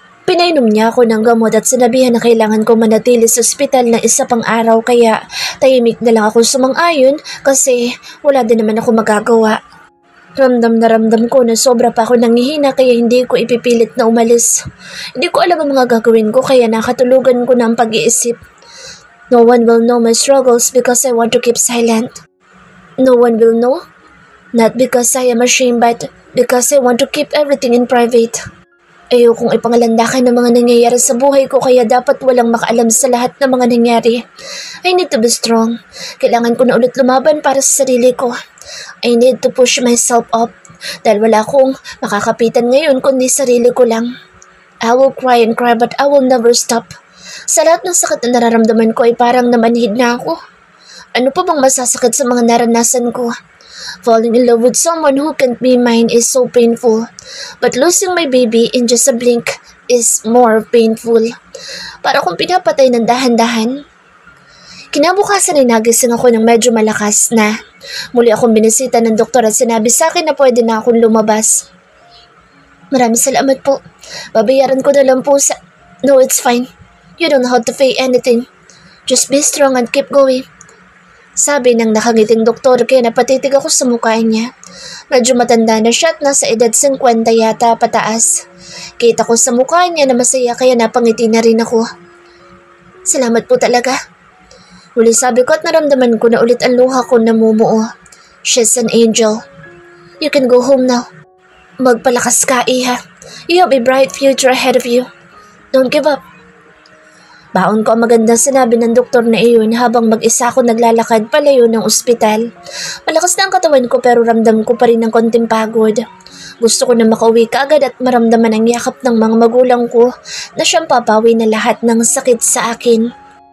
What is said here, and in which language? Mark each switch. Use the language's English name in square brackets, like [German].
[Filipino] Pinainom niya ako ng gamot at sinabihan na kailangan ko manatili sa ospital ng isa pang araw kaya tahimik na lang ako sumang-ayon kasi wala din naman ako magagawa. Ramdam na ramdam ko na sobra pa ako nangihina kaya hindi ko ipipilit na umalis. Hindi ko alam ang mga gagawin ko kaya nakatulugan ko na ang pag-iisip. [English] No one will know my struggles because I want to keep silent. No one will know? Not because I am ashamed but because I want to keep everything in private. [Filipino] Ayokong ipangalandakan ng mga nangyayari sa buhay ko kaya dapat walang makaalam sa lahat ng mga nangyari. [English] I need to be strong. [Filipino] Kailangan ko na ulit lumaban para sa sarili ko. [English] I need to push myself up [Filipino] dahil wala akong makakapitan ngayon kundi sarili ko lang. [English] I will cry and cry but I will never stop. [Filipino] Sa lahat ng sakit na nararamdaman ko ay parang namanhid na ako. Ano pa bang masasakit sa mga naranasan ko? [English] Falling in love with someone who can't be mine is so painful. But losing my baby in just a blink is more painful. [Filipino] Para kung pinapatay ng dahan-dahan. Kinabukasan ay nagising ako ng medyo malakas na. Muli akong binisita ng doktor at sinabi sa akin na pwede na akong lumabas. Maraming salamat po. Babayaran ko na lang po sa... [English] No, it's fine. You don't have to pay anything. Just be strong and keep going. [Filipino] Sabi ng nakangiting doktor kaya napatitig ako sa mukha niya. Medyo matanda na siya at nasa edad 50 yata pataas. Kita ko sa mukha niya na masaya kaya napangiti na rin ako. Salamat po talaga. Huli sabi ko at naramdaman ko na ulit ang luha ko namumuo. [English] She's an angel. You can go home now. [Filipino] Magpalakas ka, Iha. [English] You have a bright future ahead of you. Don't give up. [Filipino] Baon ko ang magandang sinabi ng doktor na iyon habang mag-isa ako naglalakad palayo ng ospital. Malakas na ang katawan ko pero ramdam ko pa rin ng konting pagod. Gusto ko na makauwi kaagad at maramdaman ang yakap ng mga magulang ko na siyang papawi na lahat ng sakit sa akin.